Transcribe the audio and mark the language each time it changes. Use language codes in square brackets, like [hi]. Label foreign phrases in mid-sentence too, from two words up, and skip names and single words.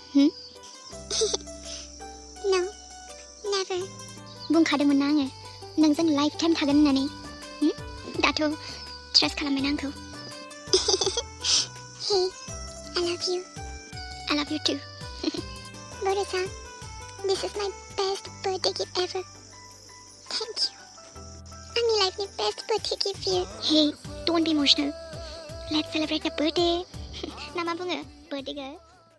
[en] No, never. [brx] बुंखादोंमोन ना आङो नोंजों [en] life time [brx] थागोन होननानै। दाथ' ट्रास्ट खालामबायना आंखौ। [en] Hey, I love you. I love you too. Borosa, this is my best birthday gift ever. Thank you. [brx] आंनि लाइफनि [en] best birthday gift here. Hey, don't be emotional. Let's celebrate the birthday. [brx] ना मा बुङो? [en] Birthday girl.